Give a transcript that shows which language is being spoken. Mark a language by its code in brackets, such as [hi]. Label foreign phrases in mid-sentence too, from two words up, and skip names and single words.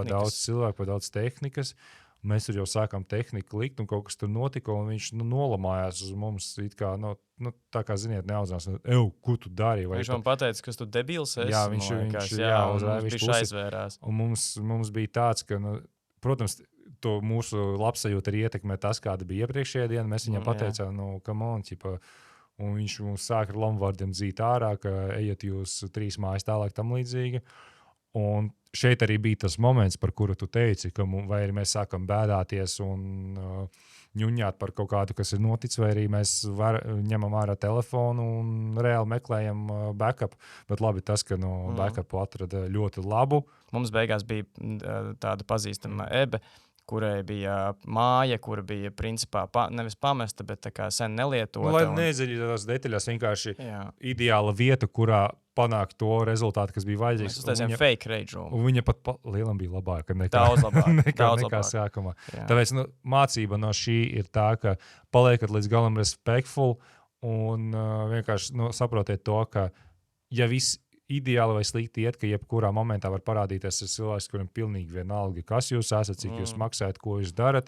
[lv] Jā, pa daudz cilvēku, pa daudz tehnikas. Mēs tur jau sākām tehniku likt, un kaut kas tur notika, un viņš nolamājās uz mums. Tā kā, ziniet, neauzinās, ko tu dari? Viņš man pateica, ka tu debils esi. Jā, viņš aizvērās. Un mums bija tāds, ka, protams, to mūsu labsajūta arī ietekmē tas, kāda bija iepriekšējā diena. Mēs viņam pateicām, [en] come on, [lv] un viņš mums sāka ar lamvārdiem dzīt ārā, ka ejiet jūs 3 mājas tālāk tam līdzīgi. Un šeit arī bija tas moments, par kuru tu teici, ka vai arī mēs sākam bēdāties un ņuņāt par kaut kādu, kas ir noticis, vai arī mēs ņemam ārā telefonu un reāli meklējam backup. Bet labi tas, ka backupu atrada ļoti labu. Mums beigās bija tāda pazīstama Ebe, kurai bija māja, kura bija principā nevis pamesta, bet tā kā sen nelietota. Lai neiedziļinās detaļās, vienkārši ideāla vieta, kurā panākt to rezultātu, kas bija vajadzīgs. Mēs uztaisījām [en] fake rage room. [lv] Un viņa pat lielam bija labāka daudz nekā sākumā. Tāpēc mācība no šī ir tā, ka paliekat līdz galam respectful un vienkārši saprotiet to, ka ja viss ideāli vai slikti iet, ka jebkurā momentā var parādīties cilvēks, kuram pilnīgi vienalga, kas jūs esat, cik jūs maksājat, ko jūs darat.